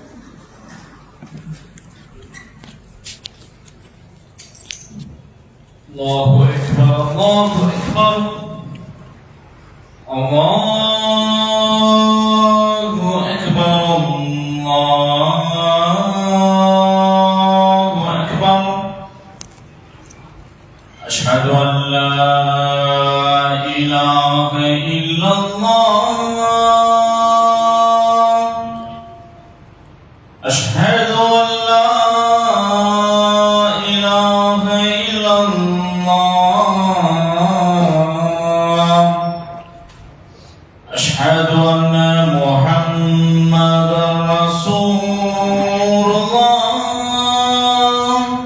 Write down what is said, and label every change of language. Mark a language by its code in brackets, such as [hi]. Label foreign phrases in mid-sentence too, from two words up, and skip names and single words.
[ar] الله أكبر، الله أكبر، الله أكبر، الله أكبر. أشهد أن لا إله إلا الله. أشهد أن لا إله إلا الله. أشهد أن محمدا رسول الله.